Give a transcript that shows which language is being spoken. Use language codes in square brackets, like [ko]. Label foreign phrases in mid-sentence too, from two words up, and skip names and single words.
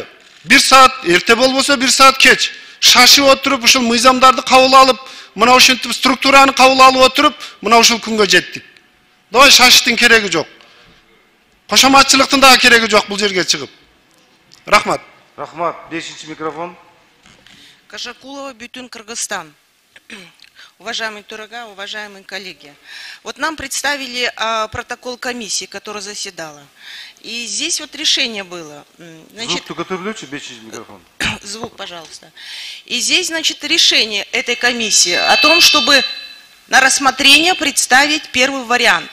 [ky] 1 саат эрте болбосо 1 саат кеч. Шашып отуруп ушул мыйзамдарды кабыл алып, мына ошентип структураны кабыл алып отуруп, мына ушул күнгө жеттик. Давай шашыштын кереги жок. Кошоматчылыктын дагы кереги жок бул жерге чыгып. Рахмат. Рахмат. 5-чи микрофон. Кашакулова, Бютун, Кыргызстан. [ru] Уважаемый Турага, уважаемые коллеги. Вот нам представили протокол комиссии, которая заседала. И здесь вот решение было. Значит, звук только микрофон. Звук, пожалуйста. И здесь, значит, решение этой комиссии о том, чтобы на рассмотрение представить первый вариант.